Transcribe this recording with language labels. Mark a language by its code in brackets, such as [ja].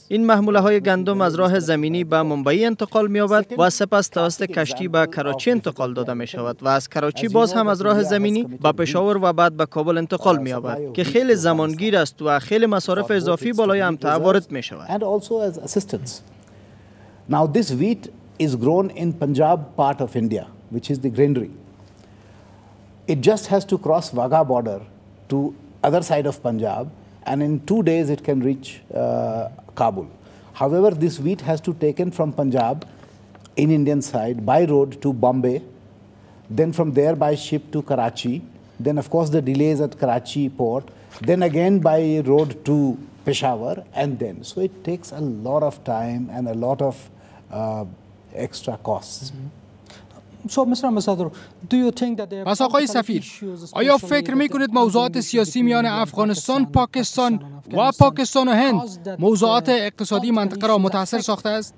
[fa] این محموله های گندم از راه زمینی به ممبئی انتقال می یابد و سپس توسط کشتی به کراچی انتقال داده می شود و از کراچی باز هم از راه زمینی به پشاور و بعد به کابل انتقال می یابد که خیلی زمانگیر است و خیلی مصارف اضافی بالای امتع وارد می شود. [en] And also as assistance. Now this wheat is grown in Punjab part of India, which is the granary. It just has to cross Wagah border to other side of Punjab, and in 2 days it can reach Kabul. However, this wheat has to taken from Punjab in Indian side by road to Bombay, then from there by ship to Karachi, then of course the delays at Karachi port, then again by road to Peshawar, and then. So it takes a lot of time and a lot of extra costs. So, Mr. Ambassador, do you think that there [fa] پس آقای سفیر، آیا فکر میکنید موضوعات سیاسی میان افغانستان، پاکستان و پاکستان و هند موضوعات اقتصادی منطقه را متاثر ساخته است؟